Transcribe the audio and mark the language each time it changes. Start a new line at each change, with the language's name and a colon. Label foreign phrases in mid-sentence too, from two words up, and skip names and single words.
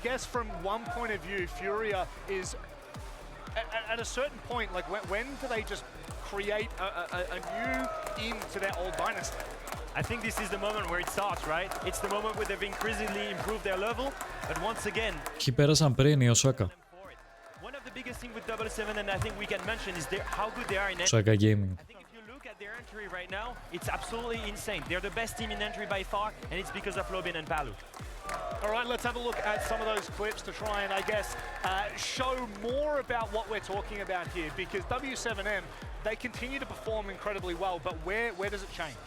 English: I guess from one point of view, Furia is at a certain point, like when do they just create a new into their old dynasty? I think this is the moment where it starts, right? It's the moment where they've increasingly improved their level, but once again,
Greek: Ποιοι πέρασαν πριν, η Osaka.
English: one of the biggest things with 7 and I think we can mention is how good they are in Osaka Gaming. I think if you look at their entry right now, it's absolutely insane. They're the best team in entry by far, and it's because of Lobin and Palu. All right, let's have a look at some of those clips to try and, I guess, show more about what we're talking about here, because W7M, they continue to perform incredibly well, but where does it change?